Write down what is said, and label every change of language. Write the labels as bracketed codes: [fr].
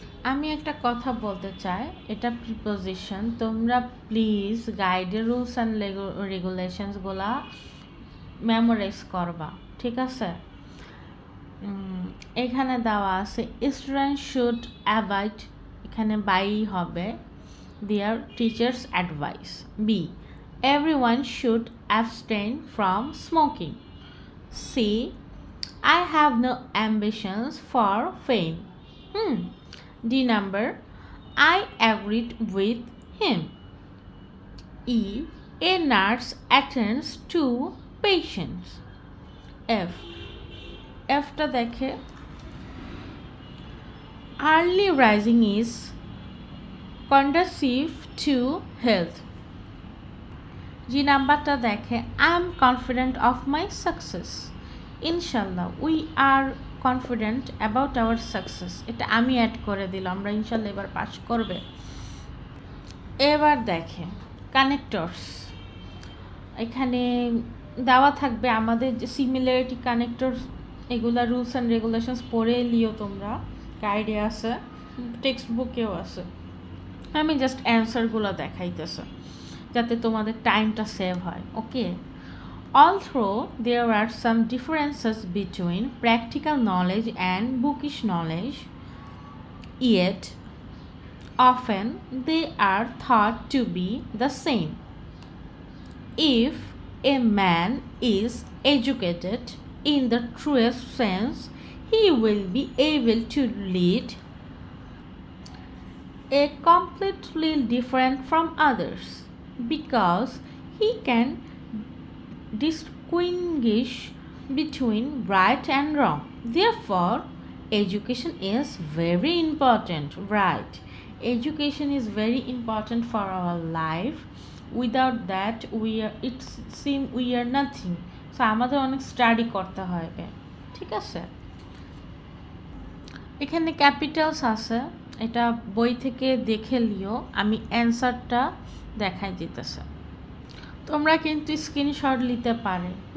[bn] আমি একটা কথা বলতে চাই, এটা প্রিপোজিশন, তোমরা প্লিজ গাইডের রুলস অ্যান্ড রেগুলেশনসগুলা মেমোরাইজ করবা। ঠিক আছে, এখানে দেওয়া আছে [en] student should avoid, [bn] এখানে বাই হবে [en] Their teachers advice. B, everyone should abstain from smoking. C, I have no ambitions for fame. D number, I agreed with him. E, a nurse attends to patients. F, [bn] টা দেখে [en] early rising is conducive to health. [bn] G নাম্বারটা দেখে [en] I am confident of my success. [bn] ইনশাল্লাহ, [en] we are confident about our success, [bn] এটা আমি add করে দিলাম, আমরা ইনশাল্লাহ এবার পাস করবে। এবার দেখে কানেক্টরস, এখানে দেওয়া থাকবে আমাদের যে সিমিলারিটি কানেক্টরস, এগুলা রুলস অ্যান্ড রেগুলেশনস পড়ে লিও তোমরা, গাইডে আছে, টেক্সট বুকেও আছে। আমি জাস্ট অ্যান্সারগুলো দেখাইতেছে যাতে তোমাদের টাইমটা সেভ হয়। [en] Okay, although there are some differences between practical knowledge and bookish knowledge, yet often they are thought to be the same. If a man is educated in the truest sense, he will be able to lead a completely different from others because he can distinguish between right and wrong. Therefore, education is very important, right? Education is very important for our life. Without that we are nothing. [bn] So আমাদের অনেক study করতে হবে। ঠিক আছে, এখানে Capitals আছে, এটা বই থেকে দেখে লিও, আমি অ্যান্সারটা দেখাই দিতেছে, তোমরা কিন্তু স্ক্রিনশট নিতে পারে।